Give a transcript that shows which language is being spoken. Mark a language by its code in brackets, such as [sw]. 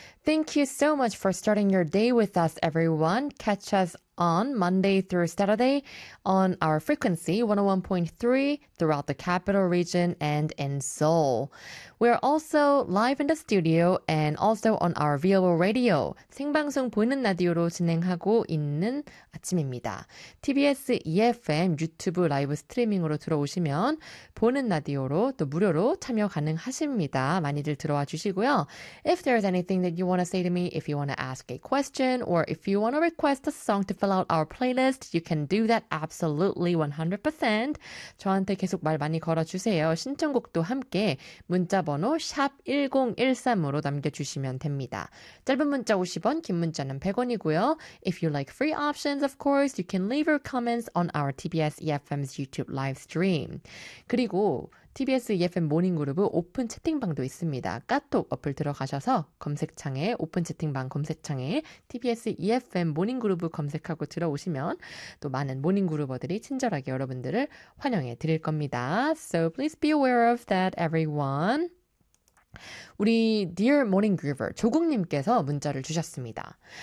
[en] Thank you so much for starting your day with us, everyone. Catch us on Monday through Saturday on our frequency 101.3 throughout the capital region and in Seoul. We're also live in the studio and also on our VOO radio. [ko] 생방송 보이는 라디오로 진행하고 있는 아침입니다. TBS EFM 유튜브 라이브 스트리밍으로 들어오시면 보는 라디오로 또 무료로 참여 가능하십니다. 많이들 들어와 주시고요. [en] If there's anything that you want to say to me, if you want to ask a question, or if you want to request a song to fill out our playlist, you can do that absolutely 100%. [ko] 저한테 계속 말 많이 걸어주세요. 신청곡도 함께 문자 번호 샵 1013으로 남겨주시면 됩니다. 짧은 문자 50원, 긴 문자는 100원이고요. [en] If you like free options, of course, you can leave your comments on our TBS EFM's YouTube live stream. [ko] 그리고 TBS EFM 모닝그룹의 오픈 채팅방도 있습니다. 카톡 어플 들어가셔서 검색창에 오픈 채팅방 검색창에 TBS EFM 모닝그룹 검색하고 들어오시면 또 많은 모닝그룹어들이 친절하게 여러분들을 환영해 드릴 겁니다. [en] So please be aware of that, everyone. [ko] 우리 Dear Morning Groover 조국님께서 문자를 주셨습니다.